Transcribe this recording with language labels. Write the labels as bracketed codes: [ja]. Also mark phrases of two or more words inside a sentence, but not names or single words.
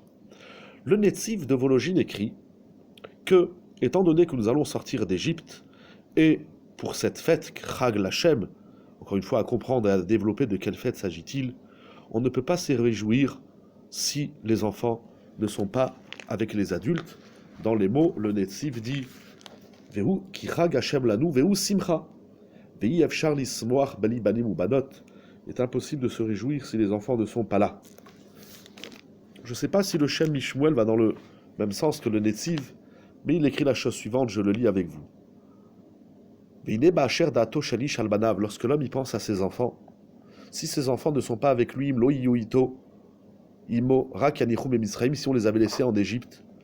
[fr] Le Netziv de Vologine écrit que, étant donné que nous allons sortir d'Égypte, et pour cette fête, [he] חג לה, [fr] encore une fois à comprendre et à développer de quelle fête s'agit-il, on ne peut pas se réjouir si les enfants ne sont pas avec les adultes. Dans les mots, le Netziv dit [he] והוא כי חג ה' לנו והוא שמחה. ואי אפשר לשמוח בלי בנים ובנות. [fr] Il est impossible de se réjouir si les enfants ne sont pas là. Je ne sais pas si le Shem Mishmuel va dans le même sens que le Netziv, mais il écrit la chose suivante, je le lis avec vous. Lorsque l'homme y pense à ses enfants, si ses enfants ne sont pas avec lui, si on les avait laissés en Égypte,